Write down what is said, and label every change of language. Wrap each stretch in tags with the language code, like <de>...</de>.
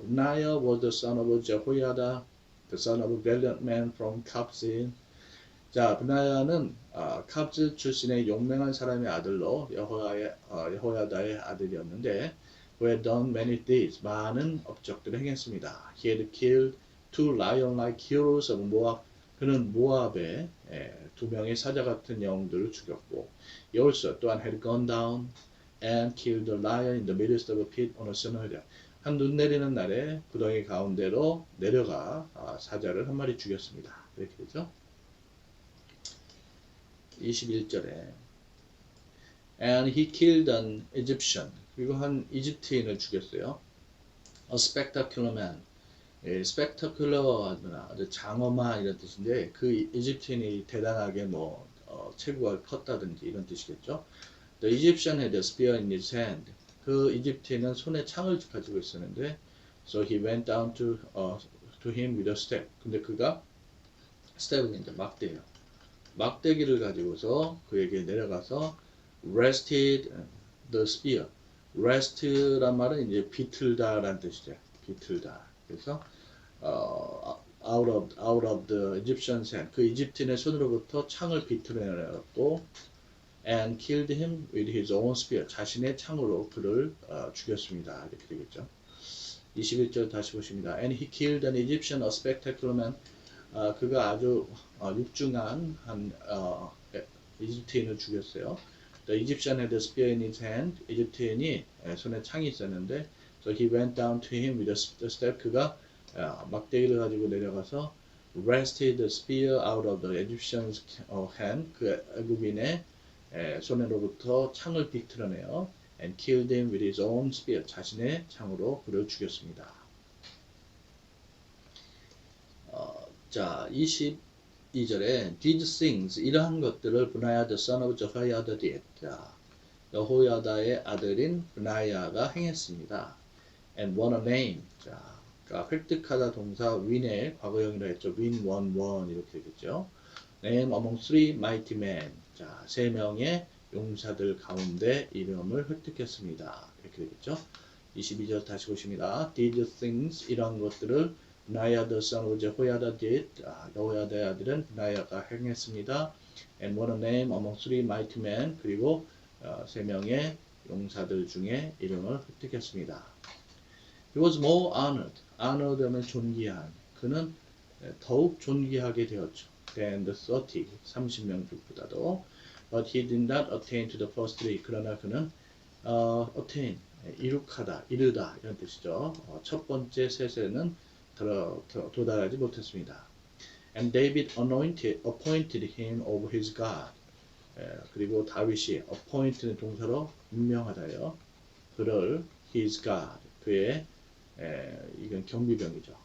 <en>Benaiah was the son of Jehoiada, the son of a valiant man from Kabzeel.</en> <ko>자, 브나야는 갑즈 출신의 용맹한 사람의 아들로 여호야다의 아들이었는데</ko> <en>who had done many deeds,</en> <ko>많은 업적들을 행했습니다.</ko> <en>He had killed two lion-like heroes of Moab.</en> <ko>그는 모압의 두 명의 사자 같은 영웅들을 죽였고</ko> <en>he also</en> <ko>또한</ko> <en>had gone down and killed the lion in the midst of a pit on a snowy day.</en> <ko>한 눈 내리는 날에 구덩이 가운데로 내려가 사자를 한 마리 죽였습니다. 이렇게 되죠. 21절에</ko> <en>and he killed an Egyptian.</en> <ko>그리고 한 이집트인을 죽였어요.</ko> <en>A spectacular man.</en> <ko>spectacular 아주 장엄한 이런 뜻인데 그 이집트인이 대단하게 체구가 컸다든지 이런 뜻이겠죠.</ko> <en>The Egyptian had a spear in his hand.</en> <ko>그 이집트인은 손에 창을 가지고 있었는데</ko> <en>so he went down to him with a staff.</en> <ko>근데 그가 staff는 이제 막대예요. 막대기를 가지고서 그에게 내려가서</ko> <en>rested the spear.</en> <ko>rest란 말은 이제 비틀다라는 뜻이죠. 비틀다. 그래서</ko> <en>out of the Egyptian's hand.</en> <ko>그 이집트인의 손으로부터 창을 비틀어내었고</ko> <en>and killed him with his own spear.</en> <ko>자신의 창으로 그를 죽였습니다. 이렇게 되겠죠. 21절 다시 보십니다.</ko> <en>And he killed an Egyptian, a spectacular man.</en> <ko>그가 아주 육중한 한 이집트인을 죽였어요.</ko> <en>The Egyptian had a spear in his hand.</en> <ko>이집트인이 손에 창이 있었는데,</ko> <en>so he went down to him with a staff.</en> <ko>그가 막대기를 가지고 내려가서</ko> <en>wrested the spear out of the Egyptian's hand.</en> <ko>그 애국인의 손으로부터 창을 비틀어내요.</ko> <en>And killed him with his own spear.</en> <ko>자신의 창으로 그를 죽였습니다. 자, 22 22절에</ko> <en>these things</en> <ko>이러한 것들을</ko> <en>브나야 the son of Jehoiada did.</en> <ko>자, 여호야다의 아들인 브나야가 행했습니다.</ko> <en>And won a name.</en> <ko>자, 그러니까 획득하다 동사 win의 과거형이라 했죠. win, won 이렇게 되겠죠.</ko> <en>name among three mighty men.</en> <ko>자, 세 명의 용사들 가운데 이름을 획득했습니다. 이렇게 되겠죠. 22절 다시 보십니다.</ko> <en>These things</en> <ko>이러한 것들을</ko> <en>브나야 the son of Jehoiada did.</en> <ko>여호야다의 아들은 브나야가 행했습니다.</ko> <en>And won a name among three mighty men.</en> <ko>그리고 세 명의 용사들 중에 이름을 획득했습니다.</ko> <en>He was more honored. honored</en> <ko>하면 존귀한. 그는 더욱 존귀하게 되었죠.</ko> <en>Than the</en> <ko>30명들보다도.</ko> <en>But he did not attain to the first three.</en> <ko>그러나 그는 attain, 이룩하다, 이르다 이런 뜻이죠. 첫 번째 셋에는 도달하지 못했습니다.</ko> <en>And David appointed him over his God.</en> <ko>그리고 다윗이 appoint는 동사로 임명하다요. 그를</ko> <en>his God,</en> <ko>그의 이건 경비병이죠.</ko>